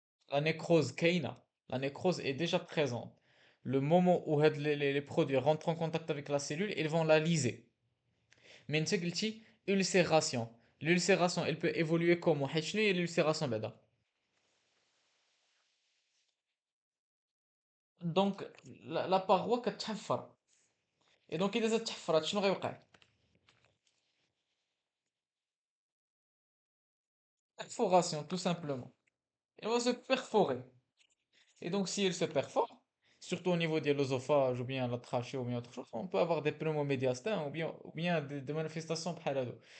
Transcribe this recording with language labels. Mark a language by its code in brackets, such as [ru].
[fr] La nécrose kaina. La nécrose est déjà présente. Le moment où les produits rentrent en contact avec la cellule, ils vont la liser. Mais une ulcération. L'ulcération, elle peut évoluer comment? [ar] حيت شنو هي [fr] l'ulcération [ar] بعدا؟ [fr] Donc, la paroi [ar] كتحفر. [fr] Et donc, [ar] إذا تحفرت شنو غيوقع؟ [fr] Perforation, tout simplement. Elle va se perforer. Et donc, si elle se perfore, surtout au niveau de l'œsophage ou bien la trachée ou bien autre chose, on peut avoir des pneumomédiastins ou bien des manifestations [ar] بحال هادو.